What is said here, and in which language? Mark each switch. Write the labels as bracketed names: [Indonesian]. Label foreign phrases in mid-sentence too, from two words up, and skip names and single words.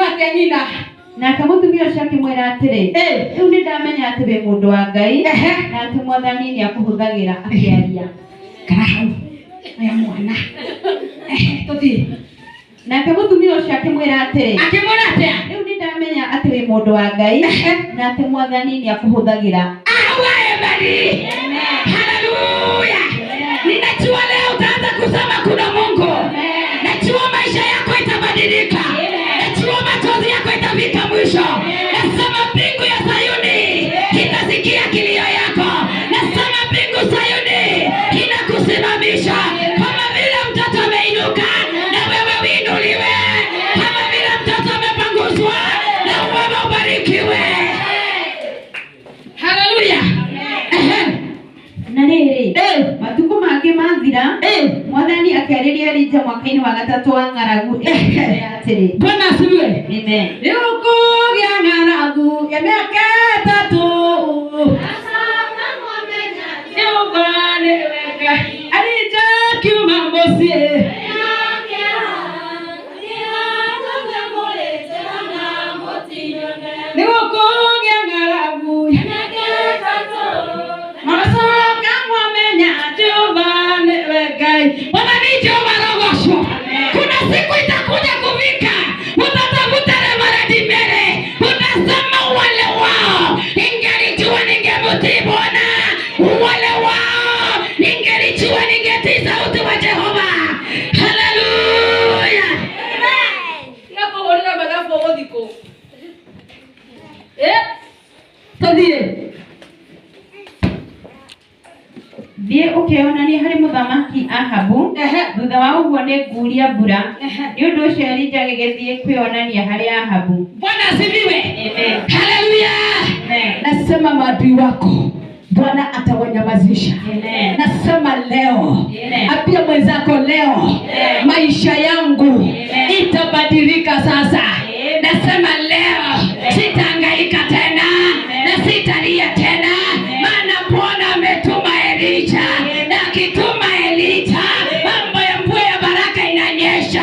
[Kikuyu] Nake mũtumia ũcio akĩmwĩra atĩrĩ, rĩu nĩndamenya atĩ atĩ wĩ mũndũ wa Ngai na atĩ Mwathani nĩ akũhũthagĩra akĩaria. Karahau aya mwana tuthie. Nake mũtumia ũcio akĩmwĩra atĩrĩ, rĩu nĩ ndamenya atĩ wĩ mũndũ wa Ngai na atĩ Mwathani nĩ akũhũthagĩra. Haleluya. [Swahili] Ninajua leo utaanza kusema kuna Mungu. Najua maisha yako itabadilika. Najua machozi yako itafika mwisho. Nasema mbingu ya Sayuni itasikia kilio yako. Nasema mbingu Sayuni inakusimamisha. Kama vile mtoto ameinuka na wewe uinuliwe. Kama vile mtoto amepanguzwa na wewe ubarikiwe. Haleluya. [Kikuyu] Na rĩrĩ matukũ mangĩ mathira Mwathani akĩarĩria Elija mwaka-inĩ wa gatatũ wa ng'aragu atĩrĩ, [Swahili] Bwana asifiwe. Amen. [Kikuyu] Nĩgũkũgĩa ng'aragu ya mĩaka ĩtatũ. Jehova nĩwe Ngai. Elija akiuma mũciĩ. Nĩgũkũgĩa ng'aragu ya mĩaka ĩtatũ. Macoka mwamenya Jehova nĩwe Ngai. [Swahili] Bwana ni Jehova rogoco. Kuna siku itakuja kufika, utatafuta Reverend Mary, utasema wale wao ningelijua ningemutii Bwana, wale wao ningelijua ningetii sauti wa Jehova. Haleluya. Nako wala badafu wodiko. [Kikuyu] Tuthie. Thiĩ ũkĩonania harĩ mũthamaki Ahabu. Thutha wa ũguo nĩ nguria mbura. Nĩ ũndũ ũcio Elija agĩgĩthiĩ kwĩonania harĩ Ahabu. [Swahili] Bwana asifiwe. Amen. Haleluya. Amen. Nasema maadui wako Bwana atawanyamazisha. Amen. Nasema leo, Amen. apia mwenzako leo, Amen. maisha yangu Amen. itabadilika sasa. Amen. Nasema leo sitahangaika tena na sitalia tena, maana Bwana ametuma Elija, na akituma Elija mambo ya mvua ya baraka inanyesha.